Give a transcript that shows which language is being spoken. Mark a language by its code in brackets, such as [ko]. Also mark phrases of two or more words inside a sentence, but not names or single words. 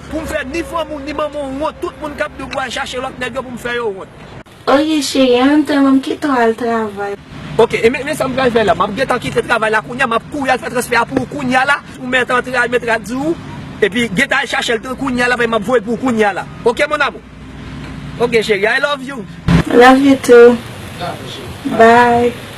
[ht] Pou m fè ni fanm ou ni manman honn, tout moun k ap di w al chache lòt nèg yo pou m fè yo honn. Ok, cheri, an menm tan, m kite ou al travay. Ok, e men, men sa m pral fè la. M ap gen tan kite travay la kounye a, m ap kouri al fè transfè pou kounye a la. Ou mèt antre al mèt la di ou. E pi, gen tan chache l tan kounye a la, m ap voye pou kounye a la. Ok, mon amou? Ok, cheri, [en] I love you. Love you too. Love you, cheri. Bye.